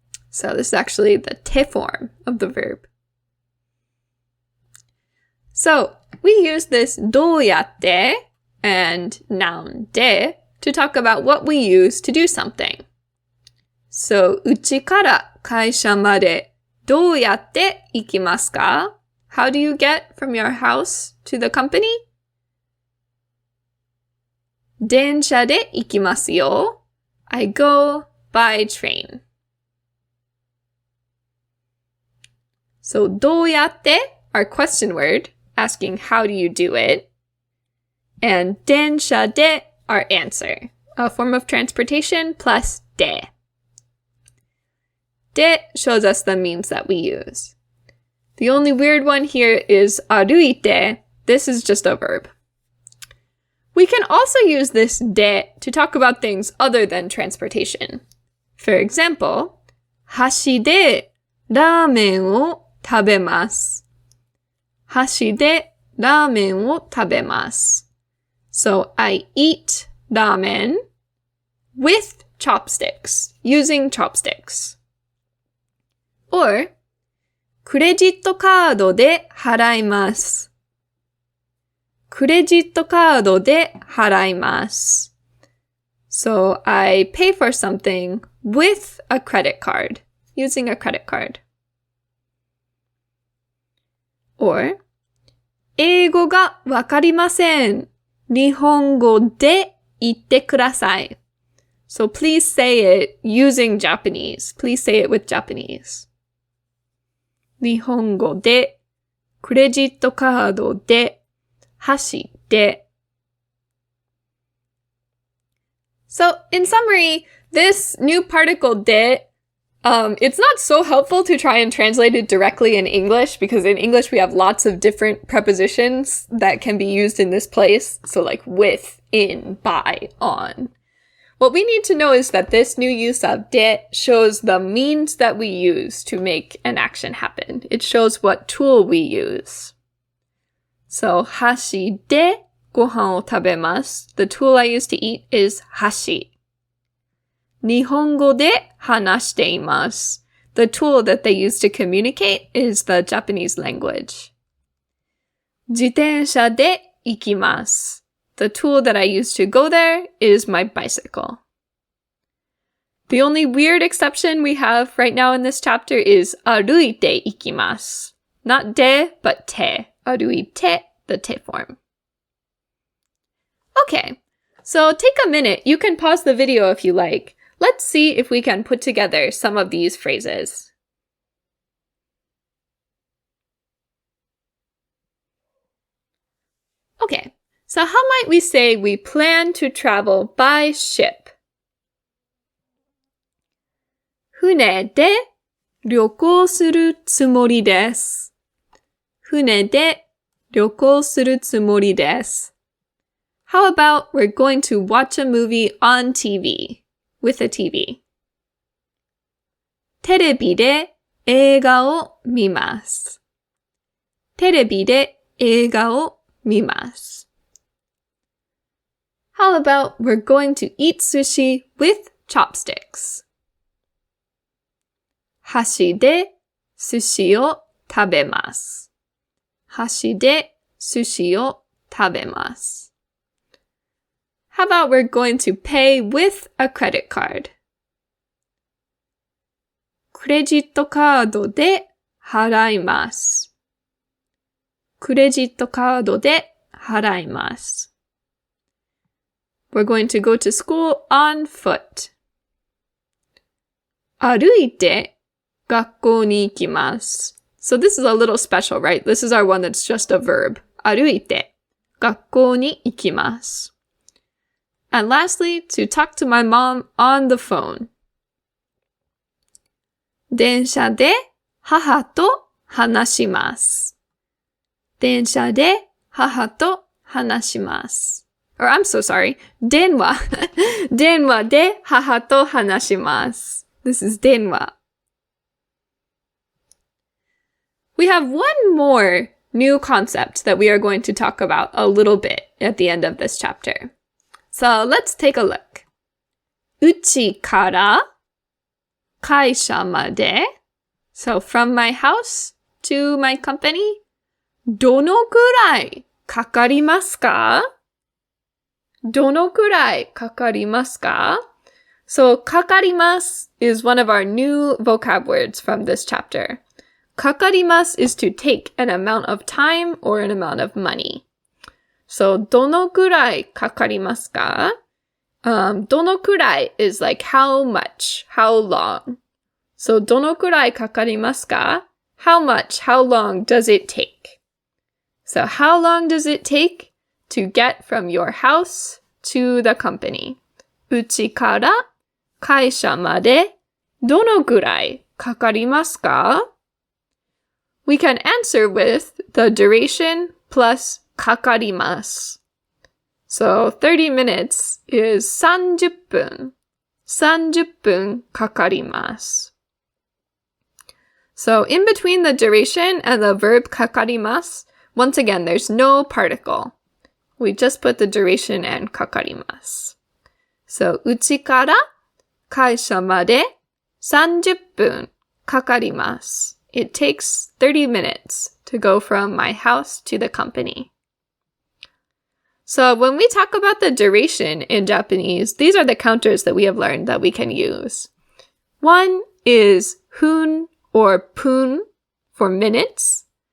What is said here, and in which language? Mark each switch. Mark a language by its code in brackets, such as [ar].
[en] So this is actually the te form of the verb. So we use this どうやって and noun で to talk about what we use to do something. [ja] So うちから会社までどうやって行きますか? [en] How do you get from your house to the company? [ja] 電車で行きますよ. [en] I go by train. So どうやって our question word, asking how do you do it. And 電車で our answer, a form of transportation plus で. で shows us the means that we use. The only weird one here is 歩いて. This is just a verb. We can also use this で to talk about things other than transportation. For example, [ja] 箸でラーメンを食べます. 箸でラーメンを食べます. [en] So I eat ramen with chopsticks, using chopsticks. [ja] Or クレジットカードで払います. クレジットカードで払います. [en] So I pay for something with a credit card, using a credit card. [ja] Or 英語がわかりません. 日本語で言ってください. [en] So please say it using Japanese. Please say it with Japanese. [ja] 日本語で、クレジットカードで、箸で。 [en] So, in summary, this new particle で, it's not so helpful to try and translate it directly in English, because in English we have lots of different prepositions that can be used in this place. So like with, in, by, on. What we need to know is that this new use of で shows the means that we use to make an action happen. It shows what tool we use. [ja] So, 箸でご飯を食べます. [en] The tool I use to eat is 箸. [ja] 日本語で話しています. [en] The tool that they use to communicate is the Japanese language. [ja] 自転車で行きます. [en] The tool that I use to go there is my bicycle. The only weird exception we have right now in this chapter is [ja] 歩いて行きます. [en] Not で, but て.歩いて, the て form. Okay, so take a minute. You can pause the video if you like. Let's see if we can put together some of these phrases. Okay. So how might we say we plan to travel by ship? [ja] 船で旅行するつもりです. 船で旅行するつもりです. [en] How about we're going to watch a movie on TV, with a TV? [ja] テレビで映画を見ます. テレビで映画を見ます. [en] How about we're going to eat sushi with chopsticks? [ja] 箸で寿司を食べます. 箸で寿司を食べます. [en] How about we're going to pay with a credit card? [ja] クレジットカードで払います. クレジットカードで払います. [en] We're going to go to school on foot. [ja] 歩いて学校に行きます。 [en] So this is a little special, right? This is our one that's just a verb. [ja] 歩いて学校に行きます。 [en] And lastly, to talk to my mom on the phone. [ja] 電車で母と話します。電車で母と話します。 [en] Or I'm so sorry. [ja] 電話で母と話します。This is 電話。 [en] We have one more new concept that we are going to talk about a little bit at the end of this chapter. So let's take a look. [ja] うちから会社まで [en] So from my house to my company [ja] どのくらいかかりますかどのくらいかかりますか [en] So かかります is one of our new vocab words from this chapter. かかります is to take an amount of time or an amount of money. So [ja] どのくらいかかりますか どのくらい [en] is like how much, how long. So [ja] どのくらいかかりますか [en] How much, how long does it take? So how long does it take to get from your house to the company? [ja] うちから会社までどのくらいかかりますか [en] We can answer with the duration plus かかります。 So 30 minutes is 30分。 [ja] 30分かかります。 [en] So in between the duration and the verb かかります, once again, there's no particle. We just put the duration and かかります. [ja] So うちから会社まで30分かかります。 [en] It takes 30 minutes to go from my house to the company. So when we talk about the duration in Japanese, these are the counters that we have learned that we can use. One is hun or pun for minutes.